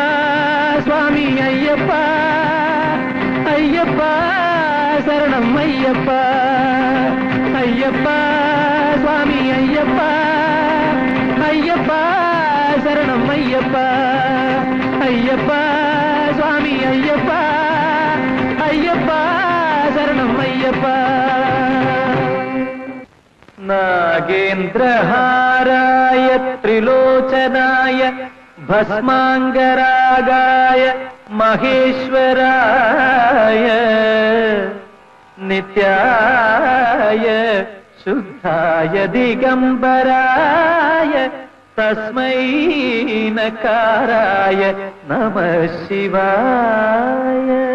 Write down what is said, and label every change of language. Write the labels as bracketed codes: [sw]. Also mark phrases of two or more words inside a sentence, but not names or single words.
[ta] சுவாமி ஐயப்பா ஐயப்பா சரணம் ஐயப்பா ஐயப்பா சுவாமி ஐயப்பா ஐயப்பா சரணம் ஐயப்பா ஐயப்பா சுவாமி ஐயப்பா ஐயப்பா சரணம் ஐயப்பா [sa] नागेन्द्रहाराय त्रिलोचनाय भस्माङ्गरागाय महेश्वराय नित्याय शुद्धाय दिगम्बराय तस्मै नकाराय नमः शिवाय